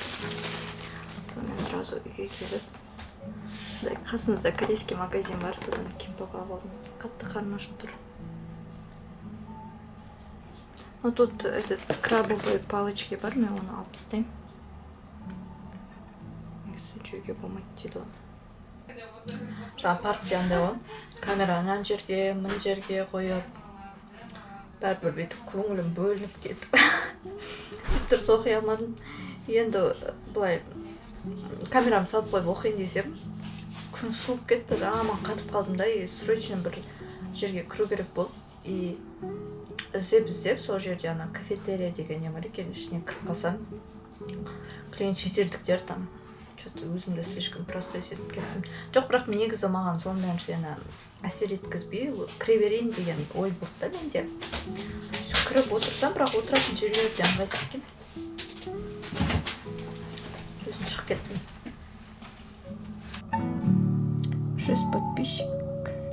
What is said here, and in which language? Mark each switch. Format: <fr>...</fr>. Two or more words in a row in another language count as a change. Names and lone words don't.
<kk>Сонымен сразу үйге келіп, қасымызда</kk> <ru>корейский магазин</ru> <kk>бар, содан кимпапа алдым. Қатты қарным ашып тұр.</kk> <ru>Ну тут крабовые палочки</ru> <kk>бар, мен оны алып тастаймын. Жеуге болмайды дейді ғой. Жаңа паркте андай ғой, камераны ана жерге, мына жерге қойып, бәрібір бүйтіп көңілім бөлініп кетіп. Дұрыс оқи алмадым. Енді былай камерамды салып қойып оқиын десем, күн суып кетті да, аман қатып қалдым да, срочно бір жерге кіру керек болды. И іздеп сол жерде ана кафетерия деген не бар екен, ішіне кіріп қалсам, клиент шетелдіктер там. Что-то өзімді</kk> <ru>слишком простой</ru> <kk>сезіп кеттім. Жоқ, бірақ негізі маған сондай нәрсені әсер еткізбей, кіре берейін деген ой болды да менде. Кіріп отырсам, бірақ отыратын жерлерде ыңғайсыз екен. Сосын шығып кеттім. 6 подписчик жиналды.</kk>